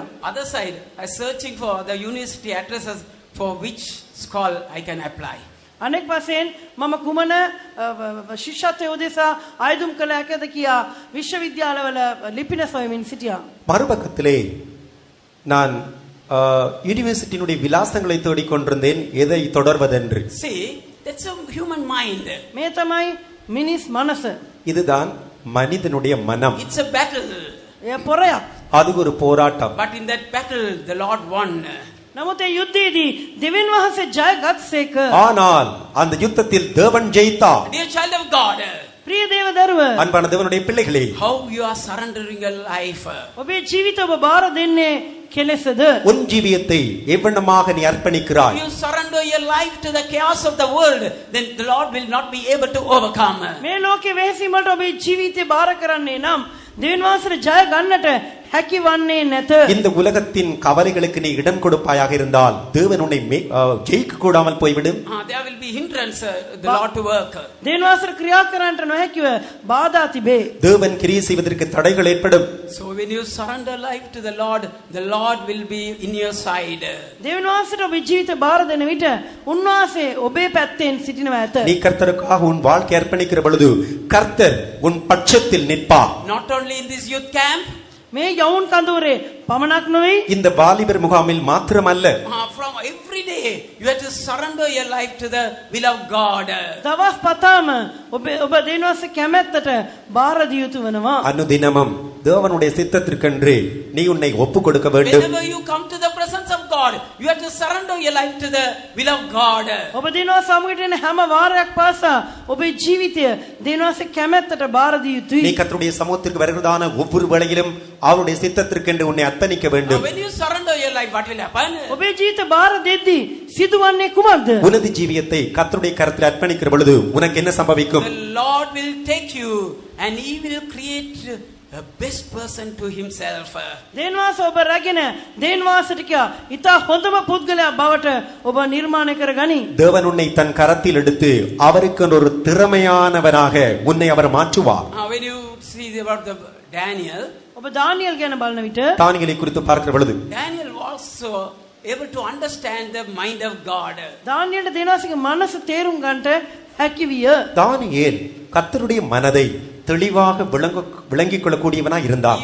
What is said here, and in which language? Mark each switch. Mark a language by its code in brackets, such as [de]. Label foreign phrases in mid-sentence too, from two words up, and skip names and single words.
[en] Other side, I searching for the university addresses for which school I can apply. [si] අනෙක් වශයෙන් මම කුමන ශිෂ්‍යත්වයේ උදෙසා ආයුධම් කළ හැකිද කියා විශ්වවිද්‍යාලවල ලිපින සොයමින් සිටියා. [ta] மறுபக்கத்திலே நான் யூனிவர்சிட்டியினுடைய விலாசங்களை தேடிக் கொண்டிருந்தேன், எதை தொடர்வதென்று. [en] See, that's a human mind. [si] මේ තමයි මිනිස් මනස. [ta] இதுதான் மனிதனுடைய மனம். [en] It's a battle. [si] එය පොරයක්. [ta] அது ஒரு போராட்டம். [en] But in that battle, the Lord won. [si] නමුත් ඒ යුද්ධයේදී දෙවියන් වහන්සේ ජයගත්සේක. [ta] ஆனால் அந்த யுத்தத்தில் தேவன் ஜெயித்தார். [en] Dear child of God, [si] ප්‍රිය දේව දරුව, [ta] அன்பான தேவனுடைய பிள்ளைகளே, [en] how you are surrendering your life. [si] ඔබේ ජීවිත ඔබ බාර දෙන්නේ කෙලෙසද? [ta] உன் ஜீவியத்தை எவ்வண்ணமாக நீ அர்ப்பணிக்கிறாய்? [en] If you surrender your life to the chaos of the world, then the Lord will not be able to overcome. [si] මේ ලෝකේ වෙහෙසීම් වලට ඔබේ ජීවිතය බාර කරන්නේ නම් දෙවියන් වහන්සේට ජය ගන්නට හැකි වන්නේ නැත. [ta] இந்த உலகத்தின் கவலைகளுக்கு நீ இடம் கொடுப்பாயாக இருந்தால் தேவன் உன்னை ஜெயிக்க கூடாமல் போய்விடும். [en] There will be hindrance the Lord to work. [si] දෙවියන් වහන්සේට ක්‍රියා කරන්නට නොහැකිව බාධා තිබේ. [ta] தேவன் கிரியை செய்வதற்கு தடைகள் ஏற்படும். [en] So when you surrender life to the Lord will be in your side. [si] දෙවියන් වහන්සේට ඔබේ ජීවිත බාර දෙන විට උන්වහන්සේ ඔබේ පැත්තෙන් සිටිනවා ඇත. [ta] நீ கர்த்தருக்காக உன் வாழ்க்கை அர்ப்பணிக்கிற பொழுது கர்த்தர் உன் பட்சத்தில் நிற்பார். [en] Not only in this youth camp, [si] මේ යවුන් කඳවුරේ පමණක් නොවේ, [ta] இந்த வாலிபர் முகாமில் மாத்திரமல்ல, [en] from every day you have to surrender your life to the will of God. [si] දවස් පතාම ඔබ දෙවියන් වහන්සේ කැමැත්තට බාර දිය යුතු වෙනවා. [ta] அனுதினமும் தேவனுடைய சித்தத்திற்கென்று நீ உன்னை ஒப்பு கொடுக்க வேண்டும். [en] Whenever you come to the presence of God, you have to surrender your life to the will of God. [si] ඔබ දෙවියන් වහන්සේ සමගට එන හැම වාරයක් පාසා ඔබේ ජීවිතය දෙවියන් වහන්සේ කැමැත්තට බාර දිය [ta] நீ [si] යුතුයි. [ta] கர்த்தருடைய சமூகத்திற்கு வருகிறதான ஒவ்வொரு வேளையிலும் அவருடைய சித்தத்திற்கென்று உன்னை அர்ப்பணிக்க வேண்டும். [en] When you surrender your life, what will happen? [si] ඔබේ ජීවිත බාර දෙද්දී සිදුවන්නේ කුමක්ද? [ta] உனது ஜீவியத்தை கர்த்தருடைய கரத்தில் அர்ப்பணிக்கிற பொழுது உனக்கு என்ன சம்பவிக்கும்? [en] The Lord will take you and He will create a best person to Himself. [si] දෙවියන් වහන්සේ ඔබ රැගෙන දෙවියන් වහන්සේට කියා ඊට හොඳම පුද්ගලයා බවට ඔබ නිර්මාණය කරගනි. [ta] தேவன் உன்னை தன் கரத்தில் எடுத்து அவருக்கு ஒரு திறமையானவனாக உன்னை அவர் மாற்றுவார். [en] When you see about the Daniel, [si] ඔබ දානියෙල් ගැන බලන විට [ta] தானியேலை குறித்து பார்க்கிற பொழுது [en] Daniel was also able to understand the mind of God. [si] දානියෙල්ට දෙවියන් වහන්සේගේ මනස තේරුම් ගන්නට හැකි විය. [ta] தானியேல் கர்த்தருடைய மனதை தெளிவாக விளங்கிக் கொள்ளக்கூடியவனாய் இருந்தான்.